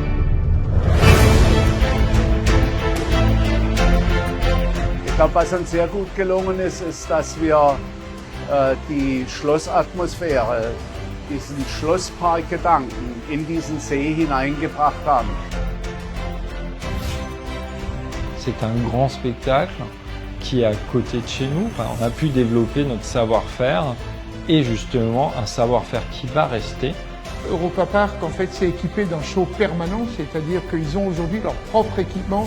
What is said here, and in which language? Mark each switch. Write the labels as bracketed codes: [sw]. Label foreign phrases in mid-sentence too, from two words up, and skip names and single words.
[de] Ich glaube, was uns sehr gut gelungen ist, ist, dass wir die Schlossatmosphäre, diesen Schlossparkgedanken in diesen See hineingebracht haben. [fr] C'est un grand spectacle qui est à côté de chez nous. Enfin, on a pu développer notre savoir-faire et justement un savoir-faire qui va rester. Europa Park, en fait, s'est équipé d'un show permanent, c'est-à-dire qu'ils ont aujourd'hui leur propre équipement.